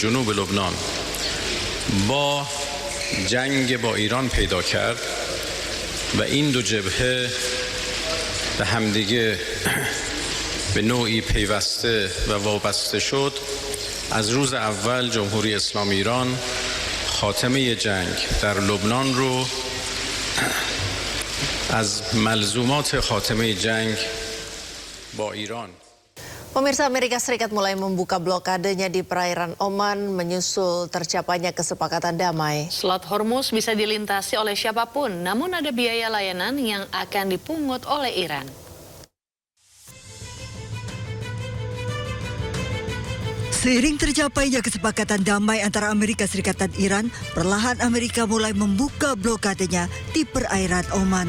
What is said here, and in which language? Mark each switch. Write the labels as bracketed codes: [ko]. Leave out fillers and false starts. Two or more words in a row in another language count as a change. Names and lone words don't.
[fa] جنوب لبنان با جنگ با ایران پیدا کرد و این دو جبهه به همدیگه به نوعی پیوسته و وابسته شد، از روز اول جمهوری اسلامی ایران خاتمه جنگ در لبنان رو از ملزومات خاتمه جنگ با ایران. [id] Pemirsa, Amerika Serikat mulai membuka blokadenya di perairan Oman menyusul tercapainya kesepakatan damai. Selat Hormuz bisa dilintasi oleh siapapun, namun ada biaya layanan yang akan dipungut oleh Iran. Seiring tercapainya kesepakatan damai antara Amerika Serikat dan Iran, perlahan Amerika mulai membuka blokadenya di perairan Oman.